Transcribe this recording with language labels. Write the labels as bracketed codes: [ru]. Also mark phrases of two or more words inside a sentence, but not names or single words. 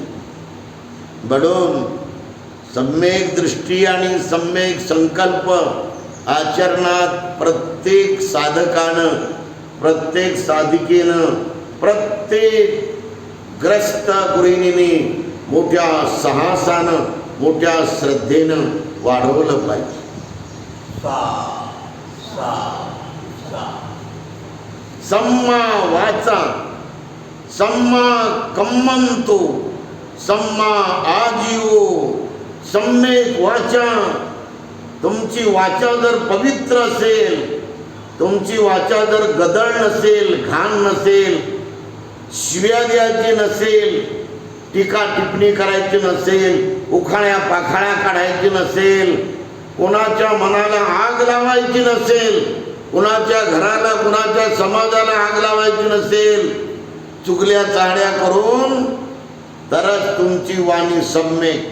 [mr] म्हणून सम्यक दृष्टी आणि सम्यक संकल्प आचरणात प्रत्येक साधकानं, प्रत्येक साधिकेनं, प्रत्येक ग्रस्त गृहिणीने मोठ्या साहसानं, मोठ्या श्रद्धेनं वाढवलं पाहिजे. [pi] सम्मा वाचा, सम्मा कम्मंतो, सम्मा आजीवो. [mr] सम्यक वाचा. तुमची वाचा जर पवित्र असेल, तुमची वाचा जर गदळ नसेल, घाण नसेल, शिव्या द्यायची नसेल, टीका टिप्पणी करायची नसेल, उखाळ्या पाखाळ्या काढायची नसेल, कोणाच्या मनाला आग लावायची नसेल, कुणाच्या घराला, कुणाच्या समाजाला आग लावायची नसेल, चुगल्या चाहड्या करून, तरच तुमची वाणी सम्यक.